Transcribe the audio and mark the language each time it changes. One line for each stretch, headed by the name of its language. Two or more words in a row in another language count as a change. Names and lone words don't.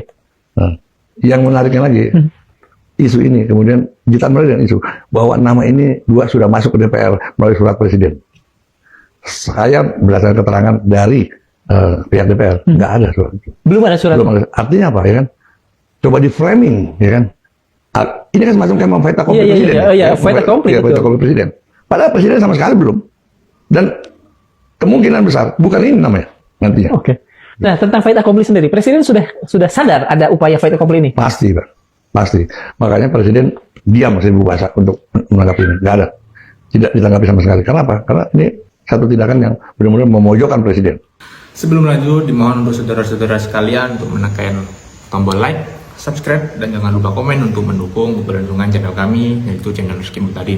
Indonesian: Nah, yang menariknya lagi isu ini kemudian ditambah dengan isu bahwa nama ini 2 sudah masuk ke DPR melalui surat Presiden. Saya berdasarkan keterangan dari pihak DPR nggak ada surat itu. Belum ada surat. Belum ada. Artinya apa ya kan? Coba di framing ya kan? Ini kan semacam kayak
French: fait accompli
Indonesian: presiden.
French: Fait accompli. Fait accompli presiden.
Indonesian: Padahal presiden sama sekali belum. Dan kemungkinan besar bukan ini namanya nantinya. Oke. Nah, tentang
French: fait accompli
Indonesian: sendiri, presiden sudah sadar ada upaya
French: fait accompli
Indonesian: ini? Pasti, Pak. Pasti. Makanya presiden diam 1000 bahasa untuk menanggapi ini. Nggak ada. Tidak ditanggapi sama sekali. Kenapa? Karena ini satu tindakan yang benar-benar memojokkan presiden. Sebelum lanjut, dimohon untuk saudara-saudara sekalian untuk menekan tombol like, subscribe, dan jangan lupa komen untuk mendukung keberlangsungan channel kami, yaitu channel Rizky Muhtadin.